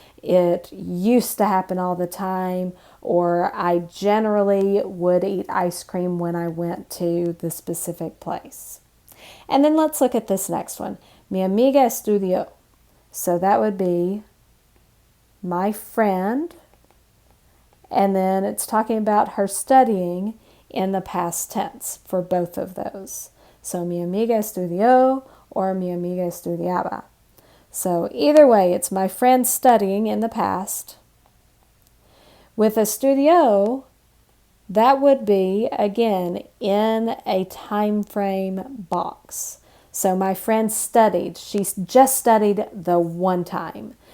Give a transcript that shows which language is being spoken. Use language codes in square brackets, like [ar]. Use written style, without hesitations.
[en] It used to happen all the time, or I generally would eat ice cream when I went to the specific place. And then let's look at this next one. [es] Mi amiga estudió. [en] So that would be my friend, and then it's talking about her studying in the past tense for both of those. [es] So mi amiga estudió or mi amiga estudiaba. [en] So either way, it's my friend studying in the past. With estudió, that would be, again, in a time frame box. So my friend studied. She just studied the one time.